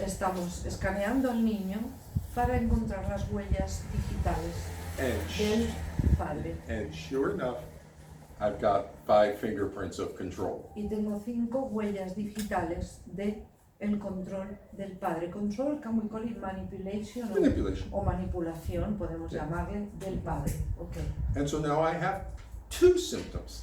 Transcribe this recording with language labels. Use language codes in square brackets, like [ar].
[es] estamos escaneando al niño para encontrar las huellas digitales del padre. [en] And sure enough, I've got 5 fingerprints of control. [es] Y tengo 5 huellas digitales de el control del padre. [en] Control, can we call it manipulation? Manipulation. [es] O manipulación, podemos [en] Yeah. [es] llamarle, del padre. Okay. [en] And so now I have 2 symptoms.